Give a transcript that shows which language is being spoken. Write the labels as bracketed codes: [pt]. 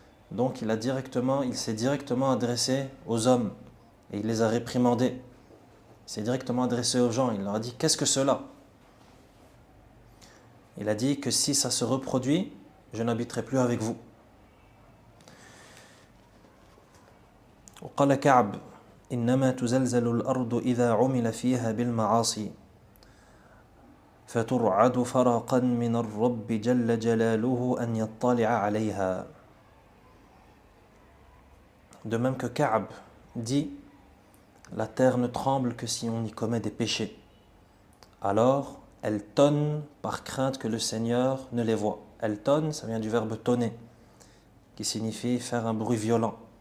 [fr] Donc il s'est directement adressé aux hommes et il les a réprimandés. Il s'est directement adressé aux gens, il leur a dit qu'est-ce que cela? Il a dit que si ça se reproduit, je n'habiterai plus avec vous. [ar] وقال كعب إنما تزلزل الأرض إذا عمل فيها بالمعاصي فترعد فرقا من الرب جل جلاله أن يطلع عليها. [fr] De même que Ka'b dit, la terre ne tremble que si on y commet des péchés. Alors, elle tonne par crainte que le Seigneur ne les voie. Elle tonne, ça vient du verbe tonner, qui signifie faire un bruit violent.